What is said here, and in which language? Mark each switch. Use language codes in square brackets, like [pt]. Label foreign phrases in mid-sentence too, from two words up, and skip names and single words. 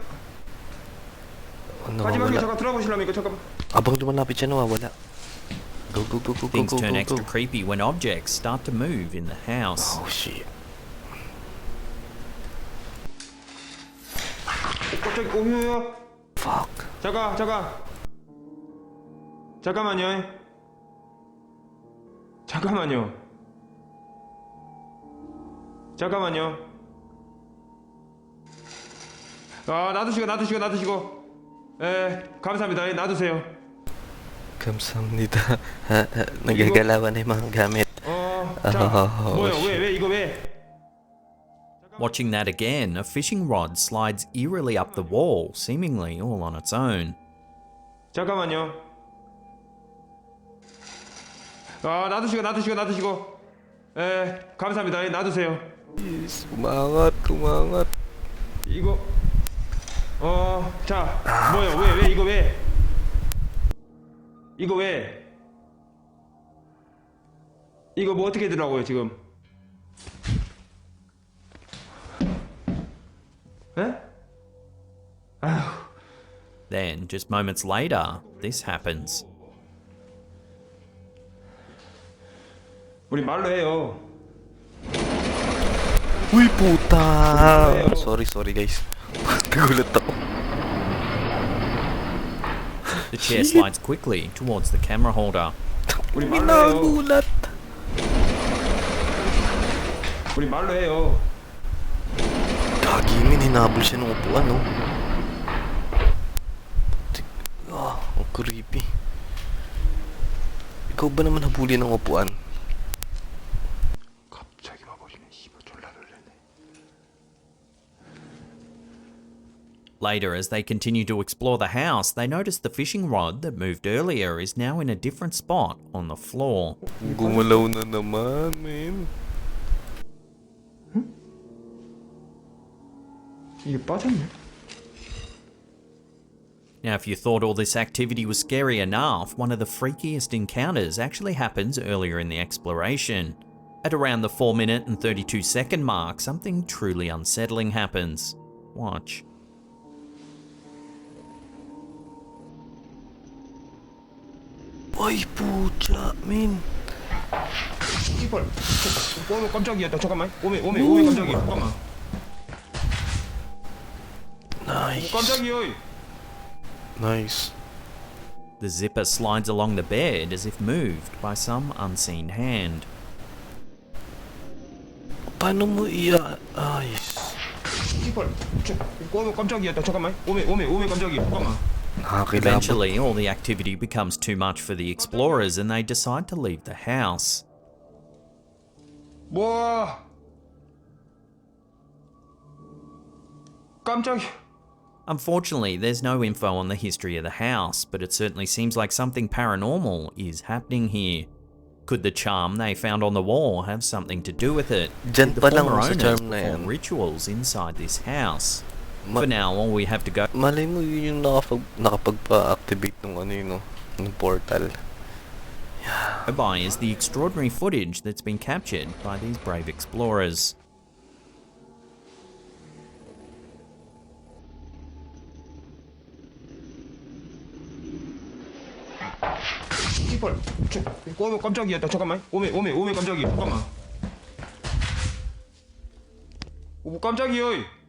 [tl] Ano [ko] 가지 마시고 [tl] nawawala? [ko] 잠깐 들어보실랍니까? 잠깐만. [tl] Abang lumalapit siya nawawala. [en] Go. Things turn extra creepy when objects start to move in the house. Oh shit. [ko] 갑자기 오유유. [en] Fuck. [ko] 잠깐만요. 놔두시고. 감사합니다. 놔두세요. Kamsahamnida. [tl] Nagagalawan na yung mga gamit. [ko] 뭐야? 왜? [en] Watching that again, a fishing rod slides eerily up the wall, seemingly all on its own. [ko] 잠깐만요. 놔두시고. 감사합니다. 놔두세요. [tl] Yes, kumangat. [ko] 이거 자, 뭐야? 왜 이거 왜? 이거 뭐 어떻게 되더라고요, 지금? 에? 아휴. [en] Then, just moments later, this happens. [ko] 우리 말로 해요. [tl] Uy, puta! [en] Sorry guys. [tl] Nagulat ako. [en] The chair slides quickly towards the camera holder. [ko] 우리 말로 해요. [tl] Nagulat! [ko] 우리 말로 해요. [tl] Gagi, hinabol siya ng upuan, no? Ang creepy. Ikaw ba naman habulin ng upuan? [ko] 갑자기 와버리네. 씨발 졸라 놀랐네. [en] Later, as they continue to explore the house, they notice the fishing rod that moved earlier is now in a different spot on the floor. [tl] Gumalaw na naman, man. [ko] 이게 빠졌네. [en] Now, if you thought all this activity was scary enough, one of the freakiest encounters actually happens earlier in the exploration. At around the 4-minute and 32-second mark, something truly unsettling happens. Watch. [tl] Ay, pucha, man. [ko] 이걸. 오메 깜짝이야. 잠깐만. 오메 깜짝이야. 잠깐만. [en] Nice. [ko] 깜짝이야. [en] Nice. The zipper slides along the bed as if moved by some unseen hand. [tl] Paano mo ayos? [ko] 이걸. 오메 깜짝이야. 잠깐만. 오메 깜짝이야. 잠깐만. [tl] Nakakilabot. [en] Eventually, all the activity becomes too much for the explorers and they decide to leave the house. [ko] 와. 깜짝이야. [en] Unfortunately, there's no info on the history of the house, but it certainly seems like something paranormal is happening here. Could the charm they found on the wall have something to do with it? [tl] Diyan [en] Did [tl] pa [en] the [tl] lang [en] former [tl] sa [en] owners [tl] charm na [en] perform [tl] yan. [en] rituals inside this house? For now, all we have to go [tl] Malay mo yun yung nakapagpa-activate ng ano yun, no? Ng portal. [en] by is the extraordinary footage that's been captured by these brave explorers. [ko] 이걸. 오메 깜짝이야. 잠깐만. 오메 깜짝이야. 잠깐만. 오 깜짝이야.